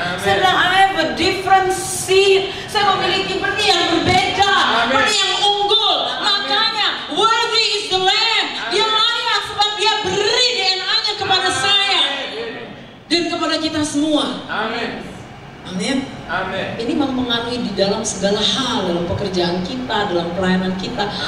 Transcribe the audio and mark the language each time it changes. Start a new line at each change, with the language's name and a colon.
Indonesian: Saya bilang,
English: I have a different seed.
Indonesian: Saya memiliki benih yang berbeda, benih yang unggul.
English: Makanya worthy is the Lamb.
Indonesian: Dia layak sebab dia beri DNA-nya kepada saya dan kepada kita semua. Amin. Amin. Amin. Ini mempengaruhi di dalam segala hal, dalam pekerjaan kita, dalam pelayanan kita.